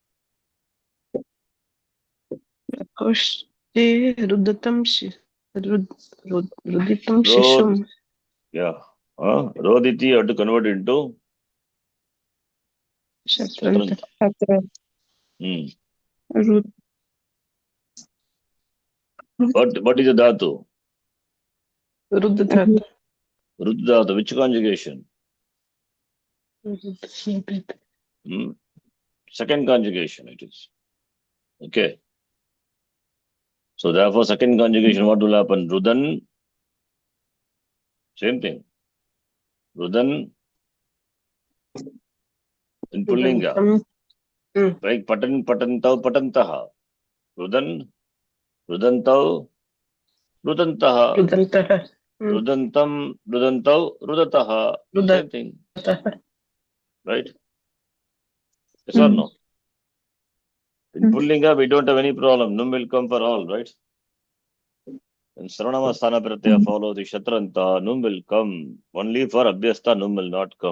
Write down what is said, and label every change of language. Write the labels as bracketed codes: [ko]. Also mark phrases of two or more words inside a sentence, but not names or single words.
[sa] Prakoshte Ruditam Shishum. [en] Yeah. Roditi, you have to convert into Shatranta. What is the dhatu? Ruddhata. Ruddhata. Which conjugation? Second conjugation it is. Okay. So therefore, second conjugation, what will happen? Rudan. Same thing. Rudan in Pullinga. [sa] Like patantau patantaha. Rudan, rudantau, rudantaha. Rudantam, rudantau, rudataha. [en] Same thing. Right? Yes or no? In Pullinga, we don't have any problem. Num will come for all, right? And [sa] Sarvanamasthana Pratyaya [en] follow the Shatranta, num will come. Only for Abhyasta, num will not come.